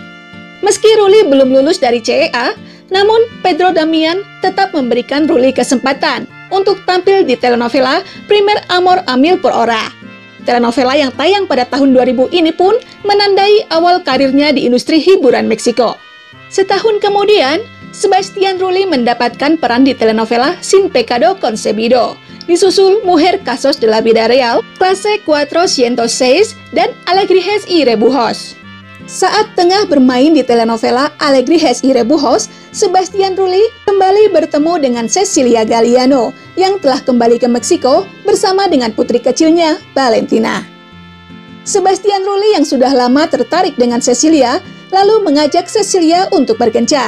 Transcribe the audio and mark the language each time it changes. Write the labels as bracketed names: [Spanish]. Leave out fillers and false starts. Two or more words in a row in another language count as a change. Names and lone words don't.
[Indonesian] Meski Rulli belum lulus dari CEA, namun Pedro Damian tetap memberikan Rulli kesempatan untuk tampil di telenovela Primer Amor a Mil por Hora. Telenovela yang tayang pada tahun 2000 ini pun menandai awal karirnya di industri hiburan Meksiko. Setahun kemudian, Sebastian Rulli mendapatkan peran di telenovela Sin Pecado Concebido, disusul Mujer Casos de la Vida Real, Clase 406, dan Alegrijes y Rebujos. Saat tengah bermain di telenovela Alegrijes y Rebujos, Sebastian Rulli kembali bertemu dengan Cecilia Galiano yang telah kembali ke Meksiko bersama dengan putri kecilnya, Valentina. Sebastian Rulli yang sudah lama tertarik dengan Cecilia, lalu mengajak Cecilia untuk berkencan.